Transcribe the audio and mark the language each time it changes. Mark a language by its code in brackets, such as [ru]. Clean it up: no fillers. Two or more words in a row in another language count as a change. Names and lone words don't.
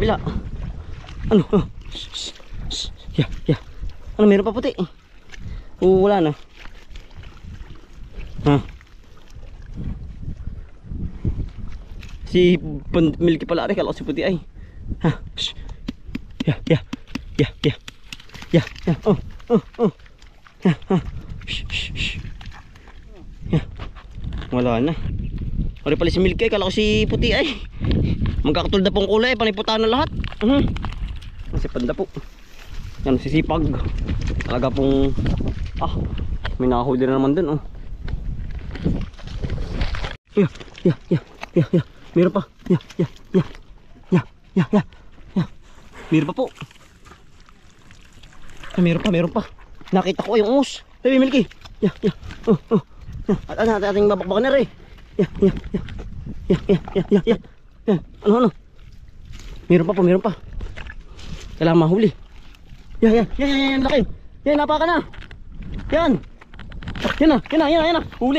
[tl] Sa kabila. Ano? [en] Yeah, yeah. [tl] Ano, meron pa puti. Oo, wala na. Ha? Si Milky pala rin, kala ko si puti ay. Ha? [en] Yeah, yeah. Yeah, yeah. Yeah, yeah. Oh, oh, oh. Ha, ha. Yeah. [tl] Wala na. Wala pala si Milky, kala ko si puti ay. Magkakatulad na pong kulay, paniputaan na lahat. Si Panda po. Yan, sisipag. Talaga pong may nakahuli na naman dun. [en] Yeah, yeah, yeah, yeah, yeah. [tl] Meron pa. [en] Yeah, yeah, yeah. Yeah, yeah, yeah, yeah. [tl] Meron pa po. Meron pa. Nakita ko yung ungos. [en] Hey, Milky. Yeah, yeah. Oh, oh. Yeah. [tl] At ano, ating babakbakan na rin. [en] Yeah, yeah, yeah. Yeah, yeah, yeah, yeah, yeah. Yeah. [tl] Ano? Meron pa. Kailangan mahuli. Yan, laki. Yan, napaka na. Yan na. Huli.